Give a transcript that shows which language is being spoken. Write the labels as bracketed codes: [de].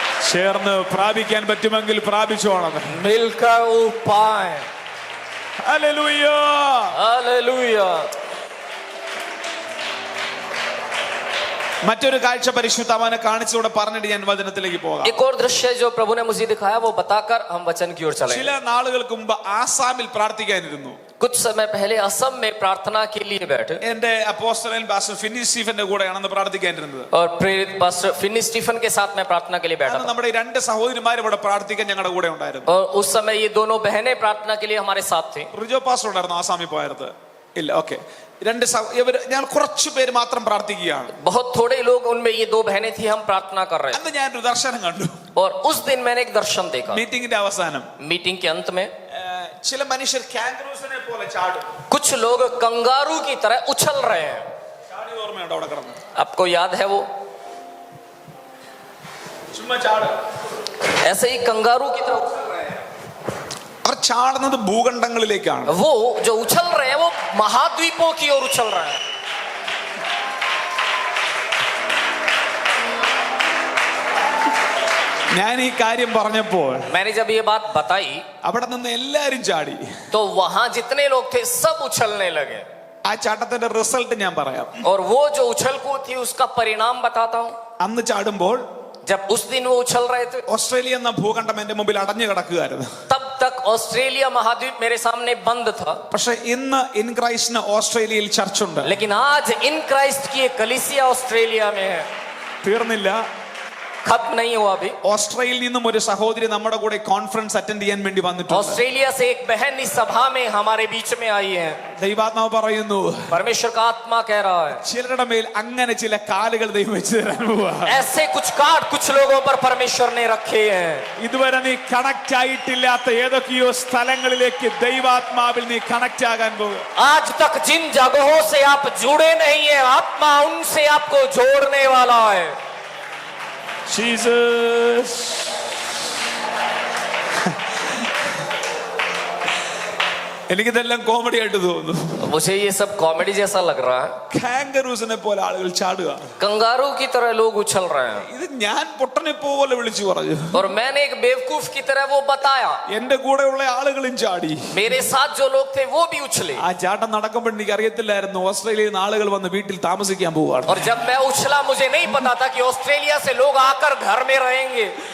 [ml] ചേർന്ന് പ്രാപിക്കാൻ പറ്റുമെങ്കിൽ പ്രാപിച്ചോണം. [hi] मिलकर वो पाए. [ml] ഹല്ലേലൂയ. [hi] हालेलुया. [ml] മറ്റൊരു കാഴ്ച പരിശുദ്ധാത്മാവിനെ കാണിച്ചുകൂടെ പറഞ്ഞിട്ട് ഞാൻ വചനത്തിലേക്ക് പോകാം. [hi] एक और दृश्य जो प्रभु ने मुझे दिखाया वो बताकर हम वचन की ओर चले. [ml] ചില നാളുകൾക്ക് മുമ്പ് ആസാമിൽ പ്രാർത്ഥിക്കാനിരുന്നു. [hi] कुछ समय पहले असम में प्रार्थना के लिए बैठे [ml] എന്റെ അപ്പോസ്തലൻ പാസ്റ്റർ ഫിന്നി സ്റ്റീഫന്റെ കൂടെയാണെന്ന് പ്രാർത്ഥിക്കാനിരുന്നത്. [hi] और प्रेरित पास्टर फिनी स्टीफन के साथ मैं प्रार्थना के लिए बैठा था. [ml] നമ്മുടെ രണ്ട് സഹോദരിമാരും ഇവിടെ പ്രാർത്ഥിക്കാൻ ഞങ്ങളുടെ കൂടെ ഉണ്ടായിരുന്നു. [hi] और उस समय ये दोनों बहनें प्रार्थना के लिए हमारे साथ थी. [ml] റിജോ പാസ്റ്റർ ഉണ്ടായിരുന്നു ആസാമിൽ പോയത്? ഇല്ല. ഓക്കെ, ഞാൻ കുറച്ചു പേര് മാത്രം പ്രാർത്ഥിക്കുകയാണ്. [hi] बहुत थोड़े लोग, उनमें ये 2 बहनें थी, हम प्रार्थना कर रहे थे. [ml] അന്ന് ഞാനൊരു ദർശനം കണ്ടു. [hi] और उस दिन मैंने एक दर्शन देखा. [ml] മീറ്റിംഗിന്റെ അവസാനം [hi] मीटिंग के अंत में [ml] ചില മനുഷ്യർ കാംഗറൂസിനെ പോലെ ചാടും. [hi] कुछ लोग कंगारू की तरह उछल रहे हैं. [ml] ചാടി ഓർമ്മയുണ്ടോ അവിടെ കിടന്ന്? [hi] आपको याद है वो [ml] ചുമ്മാ ചാടും. [hi] ऐसे ही कंगारू की तरह उछल रहे हैं. [ml] അവർ ചാടുന്നത് ഭൂഖണ്ഡങ്ങളിലേക്കാണ്. [hi] वो जो उछल रहे हैं वो महाद्वीपों की ओर उछल रहे हैं. [ml] ഞാൻ ഈ കാര്യം പറഞ്ഞപ്പോൾ [hi] मैंने जब ये बात बताई [ml] അവിടെ നിന്ന് എല്ലാരും ചാടി. [hi] तो वहां जितने लोग थे सब उछलने लगे. [ml] ആ ചാട്ടത്തിന്റെ റിസൾട്ട് ഞാൻ പറയാം. [hi] और वो जो उछल कूद थी उसका परिणाम बताता हूं. [ml] അന്ന് ചാടുമ്പോൾ [hi] जब उस दिन वो उछल रहे थे, [ml] ഓസ്ട്രേലിയ എന്ന ഭൂഖണ്ഡം എന്റെ മുമ്പിൽ അടഞ്ഞു കിടക്കുകയായിരുന്നു. [hi] तब तक ऑस्ट्रेलिया महाद्वीप मेरे सामने बंद था. [ml] പക്ഷെ ഇന്ന് ഇൻ ക്രൈസ്റ്റിന് ഓസ്ട്രേലിയയിൽ ചർച്ച ഉണ്ട്. [hi] लेकिन आज इन क्राइस्ट की एक कलीसिया ऑस्ट्रेलिया में है. [ml] തീർന്നില്ല. [hi] खत्म नहीं हुआ अभी. [ml] ഓസ്ട്രേലിയയിൽ നിന്നും ഒരു സഹോദരി നമ്മുടെ കൂടെ കോൺഫറൻസ് അറ്റൻഡ് ചെയ്യാൻ വേണ്ടി വന്നിട്ടുണ്ട്. [hi] ऑस्ट्रेलिया से एक बहन इस सभा में हमारे बीच में आई है. [ml] ദൈവാത്മാവ് പറയുന്നു, [hi] परमेश्वर का आत्मा कह रहा है, [ml] ചിലരുടെ മേൽ അങ്ങനെ ചില കാലുകൾ ദൈവം വെച്ച് തരാൻ പോവാ. [hi] ऐसे कुछ कार्ड कुछ लोगों पर परमेश्वर ने रखे हैं. [ml] ഇതുവരെ നീ കണക്ട് ആയിട്ടില്ലാത്ത ഏതൊക്കെയോ സ്ഥലങ്ങളിലേക്ക് ദൈവാത്മാവിൽ നീ കണക്ട് ആകാൻ പോകുക. [hi] आज तक जिन जगहों से आप जुड़े नहीं है, आत्मा उनसे आपको जोड़ने वाला है. [ml] ജീസസ്. എനിക്കിതെല്ലാം കോമഡി ആയിട്ട് തോന്നുന്നു. [hi] मुझे ये सब कॉमेडी जैसा लग रहा है. [ml] കാങ്കറൂസിനെ പോലെ ആളുകൾ ചാടുക. [hi] कंगारू की तरह लोग उछल रहे हैं. [ml] ഇത് ഞാൻ പൊട്ടനെ പോലെ വിളിച്ചു പറഞ്ഞു. [hi] और मैंने एक बेवकूफ की तरह वो बताया. [ml] എന്റെ കൂടെയുള്ള ആളുകളും ചാടി. [hi] मेरे साथ जो लोग थे वो भी उछले. [ml] ആ ചാട്ടം നടക്കുമ്പോൾ എനിക്ക് അറിയത്തില്ലായിരുന്നു ഓസ്ട്രേലിയയിൽ നിന്ന് ആളുകൾ വന്ന് വീട്ടിൽ താമസിക്കാൻ പോവുകയാണ്. [hi] और जब मैं उछला मुझे नहीं पता था कि ऑस्ट्रेलिया से लोग आकर घर में रहेंगे.